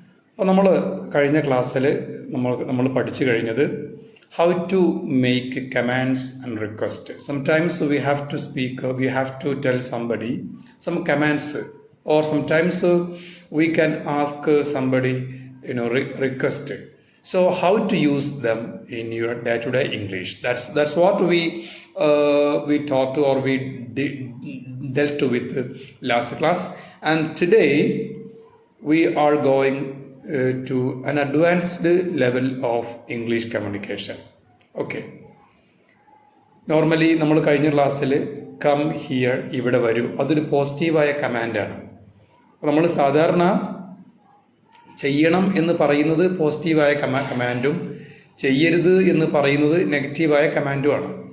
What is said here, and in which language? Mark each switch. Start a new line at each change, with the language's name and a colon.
Malayalam: അപ്പോൾ നമ്മൾ കഴിഞ്ഞ ക്ലാസ്സിൽ നമ്മൾ പഠിച്ചു കഴിഞ്ഞത്
English: how to make commands and request. Sometimes we have to speak, we have to tell somebody some commands, or sometimes we can ask somebody, request. So how to use them in your day-to-day English? That's what we taught, or we dealt with last class. And today we are going to an advanced level of English communication. Okay.
Malayalam: Normally നമ്മൾ കഴിഞ്ഞ ക്ലാസ്സിൽ come here, ഇവിടെ വരൂ, അതൊരു പോസിറ്റീവായ കമാൻഡാണ്. നമ്മൾ സാധാരണ ചെയ്യണം എന്ന് പറയുന്നത് പോസിറ്റീവായ കമാൻഡും ചെയ്യരുത് എന്ന് പറയുന്നത് നെഗറ്റീവായ കമാൻഡുമാണ്.